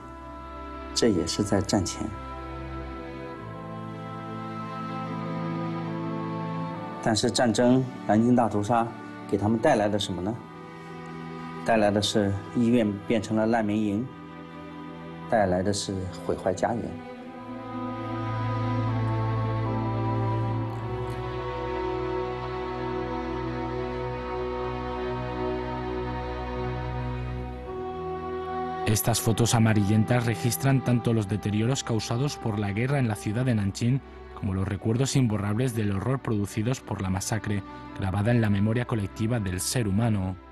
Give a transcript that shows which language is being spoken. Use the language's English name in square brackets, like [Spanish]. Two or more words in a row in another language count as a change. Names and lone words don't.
[Chinese] 这也是在战前，但是战争、南京大屠杀给他们带来的什么呢？带来的是医院变成了难民营，带来的是毁坏家园。 [Spanish] Estas fotos amarillentas registran tanto los deterioros causados por la guerra en la ciudad de Nanjing como los recuerdos imborrables del horror producidos por la masacre, grabada en la memoria colectiva del ser humano.